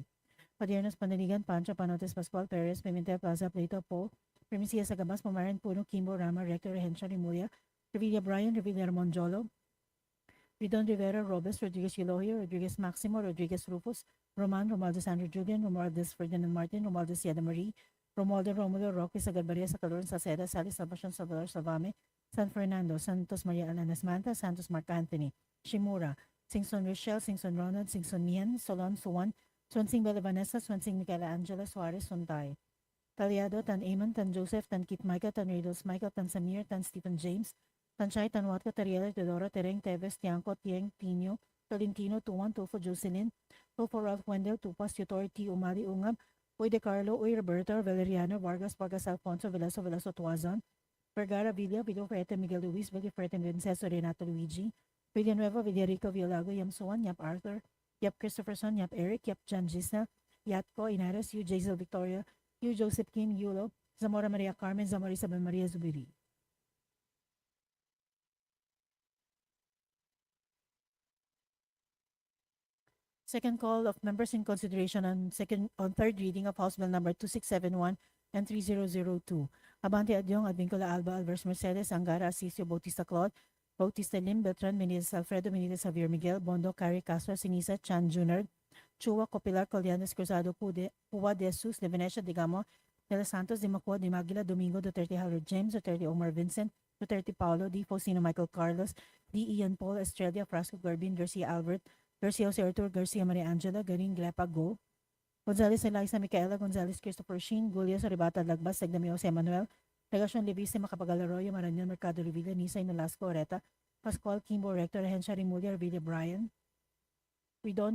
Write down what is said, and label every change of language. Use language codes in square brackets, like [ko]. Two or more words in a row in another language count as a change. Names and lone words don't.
[en] Padiernos, Panaligan, Pancho, Panotes, Pascual, Perez, Pimentel, Plaza, Plato, Po, Primicia, Sagabas, Pomaran, Puno, Kimbo, Rama, Rector, Rehencia, Remulia, Revilla Brian, Revilla Monjolo, Ridon Rivera, Robes, Rodriguez Elohio, Rodriguez Maximo, Rodriguez Rufus, Roman, Romualdez Andrew Julian, Romualdez Ferdinand Martin, Romualdez Yada Marie, Romualdo Romulo, Roque, Sagarbaria, Sacalor, Saceda, Salis, Salvacion, Salvador, Salvame, San Fernando, Santos Maria Alanas Manta, Santos Mark Anthony, Shimura, Singson Rochelle, Singson Ronald, Singson Mian, Solon Suwan, Swansing Bella Vanessa, Swansing Micaela Angela, Suarez Suntay. Talyado, Tan Amon, Tan Joseph, Tan Kit Micah, Tan Riddles Michael, Tan Samir, Tan Stephen James, Tan Shai, Tan Watko, Tariela, Teodoro, Tereng, Teves, Tiangco, Tieng, Tino, Tolentino, Tuan, Tufo, Jocelyn, Tufo, Ralph Wendell, Tupas, Tutor, T. Umali, Ungab, Uy De Carlo, Uy Roberto, Valeriano, Vargas, Vargas, Alfonso, Veloso, Veloso, Tuazon, Vergara, Villa, Villafrete, Miguel Luis, Villafrete, Vincenzo, Renato Luigi, Villanueva, Villarico, Villago, Yam Suwan, Yap Arthur, Yap Christopherson, Yap Eric, Yap John Gisna, Yatco, Inares, Yu Jazel Victoria, Yu Joseph Kim, Yulo, Zamora Maria Carmen, Zamora Isabel Maria Zubiri. Second call of members in consideration on third reading of House Bill number 2671 and 3002. Abante Adyong, Advincula Alba, Alvarez Mercedes, Angara, Asisio, Bautista Claude, Bautista Lim, Beltran, Benitez Alfredo, Benitez Javier Miguel, Bondo, Cari, Castro, Sinisa, Chan Jr., Chua, Copilar, Collianes, Cruzado, Pua de Jesus, de Venecia, Digamo, de los Santos, de Macua, de Maguila, Domingo, Duterte, Harold James, Duterte, Omar Vincent, Duterte, Paulo, D. Faustino, Michael Carlos, D. Ian Paul, Estrella, Frasco, Garbin, Garcia Albert, Garcia Jose Arturo, Garcia Maria Angela, Garing, Glepa, Go, Gonzales Eliza, Micaela, Gonzales, Christopher Sheen, Gulias, Aribata, Lagbas, Segdami, Jose Manuel, Legacion Levise, Macapagal Arroyo, Maranyan, Mercado Revilla, Nisa, Nolasco, Oreta, Pascual, Kimbo, Rector, Hensha, Rimulya, Revilla, Brian, Ridon,